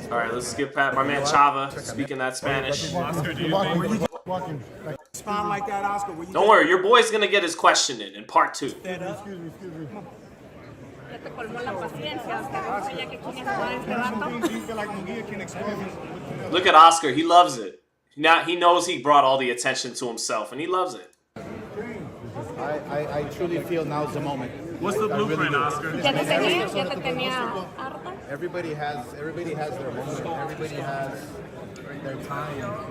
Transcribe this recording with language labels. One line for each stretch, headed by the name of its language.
English: All right, let's skip past my man Chava speaking that Spanish. Oscar, do you think? Respond like that, Oscar. Don't worry, your boy's gonna get his question in part 2. Excuse me.
Spanish: Te colmó la paciencia, Oscar, ya que quieres jugar este rato.
English: Do you feel like Munguia can expose? Look at Oscar, he loves it. Now he knows he brought all the attention to himself, and he loves it. I truly feel now's the moment. What's the blueprint, Oscar?
Spanish: Ya te tenía harta.
English: Everybody has their moment. Everybody has their time.